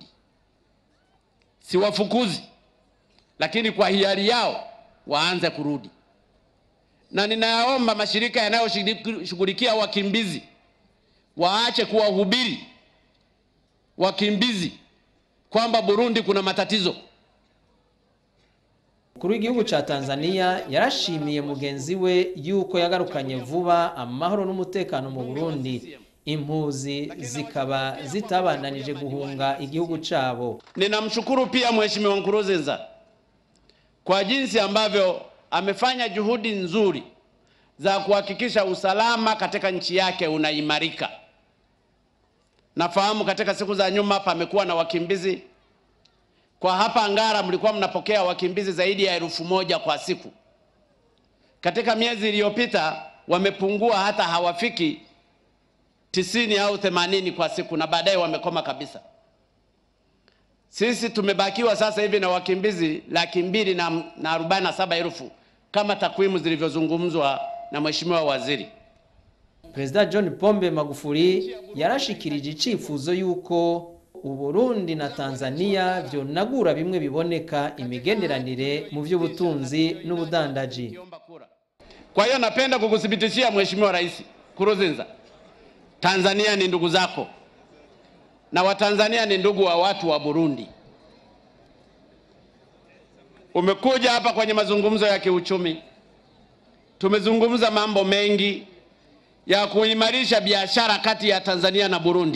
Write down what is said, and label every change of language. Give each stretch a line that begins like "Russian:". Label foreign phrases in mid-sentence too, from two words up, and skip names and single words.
Swahili: Siwafukuzi, lakini kwa hiari yao waanze kurudi. Na ninaomba mashirika yanayoshughulikia wakimbizi waache kuwahubiri wakimbizi kwamba Burundi kuna matatizo.
Rundi: Mukuru w'igihugu ca Tanzania yarashimiye mugenzi we yuko yagarukanye vuba amahoro n'umutekano mu Burundi, impuzi zikaba zitabandanije guhunga igihugu cabo.
Swahili: Ninamshukuru pia Mheshimiwa Nkurunziza kwa jinsi ambavyo amefanya juhudi nzuri za kuhakikisha usalama katika nchi yake unaimarika. Nafahamu katika siku za nyuma pamekuwa na wakimbizi. Kwa hapa Ngara mlikuwa mnapokea wakimbizi zaidi ya 1,000 kwa siku. Katika miezi iliyopita wamepungua, hata hawafiki 90 au 80 kwa siku, na baadaye wamekoma kabisa. Sisi tumebakiwa sasa hivi na wakimbizi 247,000 kama takwimu zilivyozungumzwa na Mheshimiwa Waziri.
Rundi: Perezida John Pombe Magufuli yarashikirije icifuzo yuko Uburundi na Tanzania vyonagura bimwe biboneka imigenderanire mu vy'ubutunzi n'ubudandaji.
Swahili: Kwa hiyo napenda kukuthibitishia Mheshimiwa Rais Nkurunziza, Tanzania ni ndugu zako na Watanzania ni ndugu wa watu wa Burundi. Umekuja hapa kwenye mazungumzo ya kiuchumi. Tumezungumza mambo mengi ya kuimarisha biashara kati ya Tanzania na Burundi.